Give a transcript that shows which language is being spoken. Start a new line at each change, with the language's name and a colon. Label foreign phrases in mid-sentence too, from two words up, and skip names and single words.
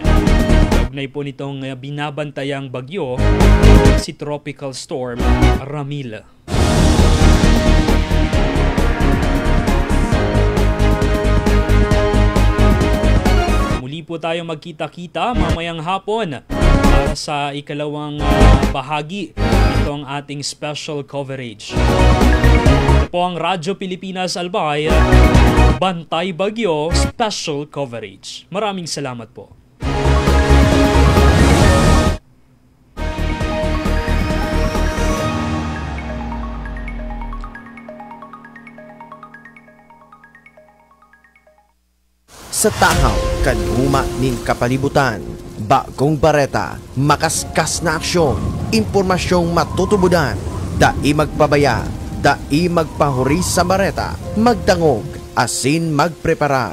Filipino: Kaugnay po nitong binabantayang bagyo, si Tropical Storm Ramil. Muli po tayo magkita-kita mamayang hapon para sa ikalawang bahagi nitong ating
English: special coverage.
Filipino: Ito po ang Radyo Pilipinas Albay Bantay Bagyo Special Coverage. Maraming salamat po.
Bikol: Sa tahaw, kanhuma nin kapalibutan, bagong bareta, makaskas na aksyon, impormasyong matutubudan, dai magpabaya, dai magpahuri sa bareta, magdangog, asin magpreparar.